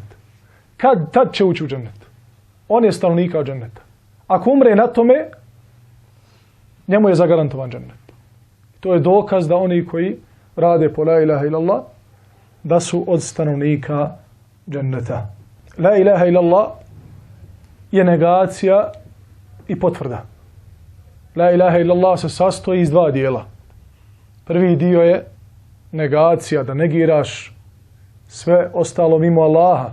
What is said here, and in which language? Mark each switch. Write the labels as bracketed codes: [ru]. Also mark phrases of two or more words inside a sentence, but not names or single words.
[bs] Tad će ući u džennet. On je stanovnika dženneta. Ako umre na tome, njemu je zagarantovan džennet. To je dokaz da oni koji rade po [ar] لا إله إلا الله, [bs] da su od stanovnika dženneta. [ar] لا إله إلا الله [bs] je negacija i potvrda. [ar] لا إله إلا الله [bs] se sastoji iz dva dijela. Prvi dio je negacija, da negiraš sve ostalo mimo Allaha.